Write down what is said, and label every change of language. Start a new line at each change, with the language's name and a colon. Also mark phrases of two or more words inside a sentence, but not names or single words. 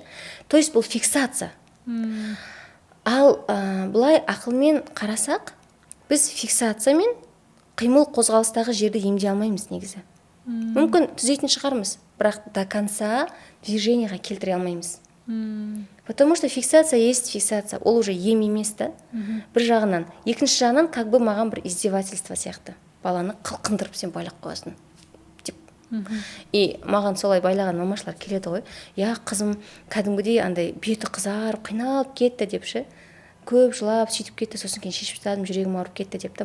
Russian: То есть
Kazakh: бұл фиксация. Ал бұлай ақылмен қарасақ, біз фиксациямен қимыл қозғалыстағы жерді емдей алмаймыз негізі. Мүмкін түзейтін шығармыз, бірақ
Russian: до конца
Kazakh: движениеға келтіре алмаймыз.
Russian: Потому что фиксация есть фиксация,
Kazakh: ол уже ем емес та. Бір жағынан, екінші жағынан
Russian: как бы
Kazakh: маған бір издевательство сияқты. Баланы қылқындырып сен байлап қоясың. И маған солай байлаған мамашылар келеді ғой. Я қызым кәдімгідей андай беті қызарып, қиналып кетті деп ше. Көп жылап сөйтіп кетті, сосын кейін шешіп тастадым, жүрегім ауырып кетті деп та.